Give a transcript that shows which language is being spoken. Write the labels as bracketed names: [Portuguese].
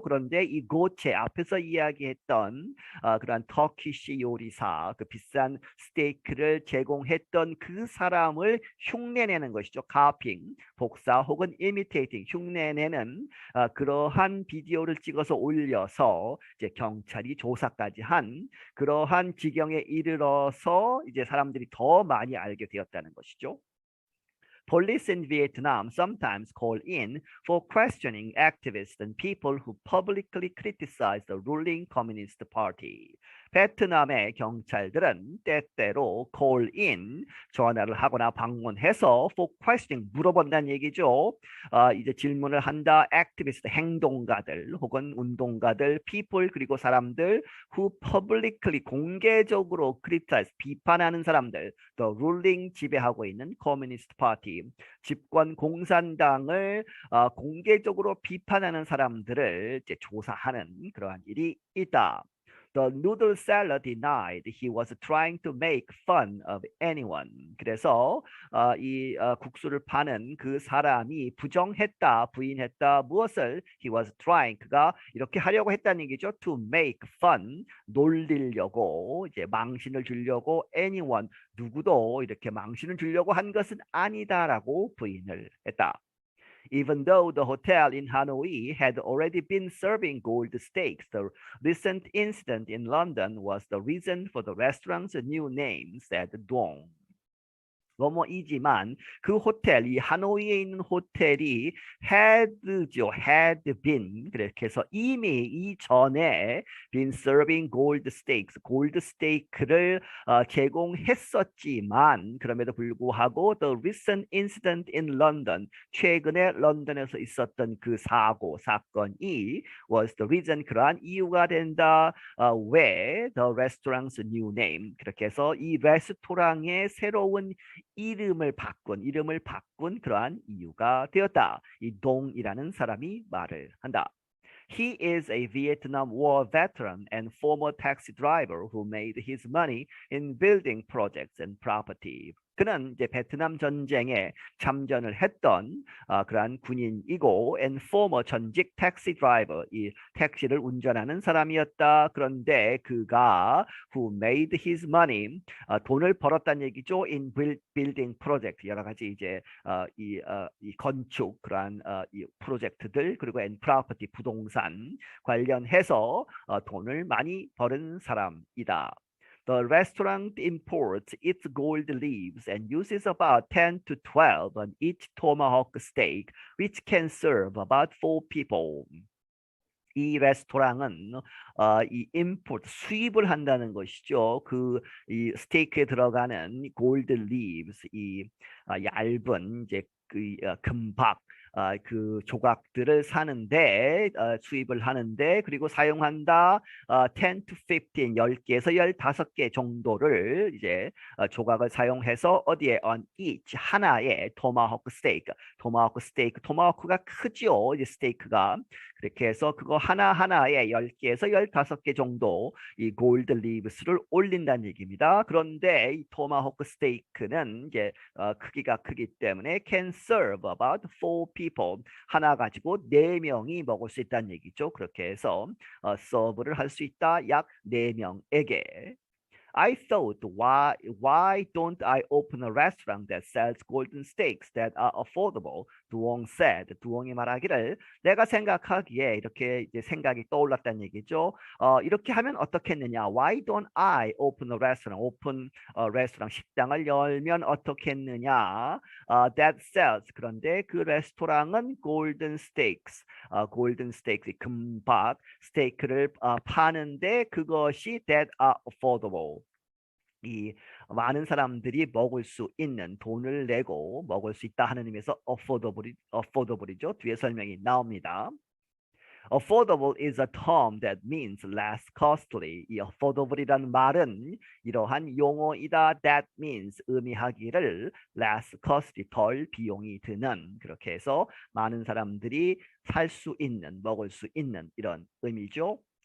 [Korean] 그런데 이 고체 앞에서 이야기했던 그러한 터키시 요리사 그 비싼 스테이크를 제공했던 그 사람을 흉내내는 것이죠. 카핑 복사 혹은 imitating 흉내내는 그러한 비디오를 찍어서 올려서 이제 경찰이 조사까지 한 그러한 지경에 이르러서 이제 사람들이 더 많이 알게 되었다는 것이죠. [English] Police in Vietnam sometimes call in for questioning activists and people who publicly criticize the ruling Communist Party. [Korean] 베트남의 경찰들은 때때로 [English] call in [Korean] 전화를 하거나 방문해서 [English] for questioning [Korean] 물어본다는 얘기죠. 이제 질문을 한다. activist 행동가들 혹은 운동가들, people 그리고 사람들 [English] who publicly [Korean] 공개적으로 criticize 비판하는 사람들, [English] the ruling [Korean] 지배하고 있는 [English] Communist Party [Korean] 집권 공산당을 공개적으로 비판하는 사람들을 이제 조사하는 그러한 일이 있다. [English] The noodle seller denied he was trying to make fun of anyone. [Korean] 그래서 이 국수를 파는 그 사람이 부정했다, 부인했다. 무엇을? [English] He was trying. [Korean] 그가 이렇게 하려고 했다는 얘기죠. [English] To make fun. [Korean] 놀리려고, 이제 망신을 주려고 anyone. 누구도 이렇게 망신을 주려고 한 것은 아니다라고 부인을 했다. [English] Even though the hotel in Hanoi had already been serving gold steaks, the recent incident in London was the reason for the restaurant's new name, said Duong. [Korean] 뭐뭐이지만 그 호텔, 이 하노이에 있는 호텔이 [English] had been [Korean] 그렇게 해서 이미 이전에 [English] been serving gold steaks, [Korean] 골드 스테이크를 제공했었지만 그럼에도 불구하고 [English] the recent incident in London, [Korean] 최근에 런던에서 있었던 그 사건이 [English] was the reason, [Korean] 그러한 이유가 된다. 왜 [English] the restaurant's new name, [Korean] 그렇게 해서 이 레스토랑의 새로운 이름을 바꾼 그러한 이유가 되었다. 이 동이라는 사람이 말을 한다. [English] He is a Vietnam War veteran and former taxi driver who made his money in building projects and property. [Korean] 그는 이제 베트남 전쟁에 참전을 했던 그러한 군인이고 [English] and former [Korean] 전직 택시 드라이버, 이 택시를 운전하는 사람이었다. 그런데 그가 [English] who made his money, [Korean] 돈을 벌었다는 얘기죠. [English] in building project, [Korean] 여러 가지 이제 이 건축 그러한 이 프로젝트들, 그리고 [English] and property, [Korean] 부동산 관련해서 돈을 많이 버는 사람이다. [English] The restaurant imports its gold leaves and uses about 10 to 12 on each tomahawk steak, which can serve about 4 people. [Korean] 이 레스토랑은 이 import, 수입을 한다는 것이죠. 그 이 스테이크에 들어가는 골드 리브스, 이 얇은 이제 그 금박 그 조각들을 사는데 수입을 하는데, 그리고 사용한다. [English] 10 to 15, [Korean] 10개에서 15개 정도를 이제 조각을 사용해서 어디에 [English] on each, [Korean] 하나의 토마호크 스테이크, 토마호크가 크죠. 이제 스테이크가. 그렇게 해서 그거 하나하나에 10개에서 15개 정도 이 골드 리브스를 올린다는 얘기입니다. 그런데 이 토마호크 스테이크는 이제 크기가 크기 때문에 [English] can serve about 4 people, [Korean] 하나 가지고 4명이 먹을 수 있다는 얘기죠. 그렇게 해서 서브를 할 수 있다. 약 4명에게. [English] I thought, why don't I open a restaurant that sells golden steaks that are affordable? 두옹 said. [Korean] 두옹이 말하기를, 내가 생각하기에, 이렇게 이제 생각이 떠올랐다는 얘기죠. 이렇게 하면 어떻겠느냐? [English] Why don't I open a restaurant? [Korean] 레스토랑, 식당을 열면 어떻겠느냐? [English] That sells. [Korean] 그런데 그 레스토랑은 [English] golden steaks, [Korean] 금박 스테이크를 파는데 그것이 [English] that are affordable, [Korean] 이 많은 사람들이 먹을 수 있는, 돈을 내고 먹을 수 있다 하는 의미에서 affordable이죠. 뒤에 설명이 나옵니다. [English] Affordable is a term that means less costly. [Korean] 이 affordable이라는 말은 이러한 용어이다. [English] That means [Korean] 의미하기를 [English] less costly, [Korean] 덜 비용이 드는, 그렇게 해서 많은 사람들이 살 수 있는, 먹을 수 있는 이런 의미죠.